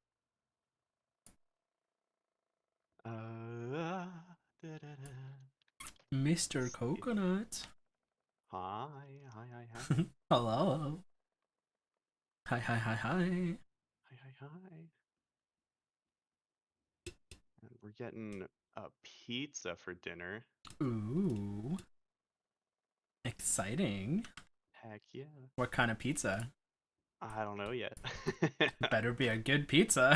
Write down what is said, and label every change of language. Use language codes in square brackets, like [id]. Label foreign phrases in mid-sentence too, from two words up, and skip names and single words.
[en] Da, da, da. Mr. Coconut. Hi, hi, hi, hi. Hello. Hi, hi, hi, hi. Hi, hi, hi. And we're getting a pizza for dinner. Ooh. Exciting. Heck yeah. What kind of pizza? I don't know yet. Better be a good pizza.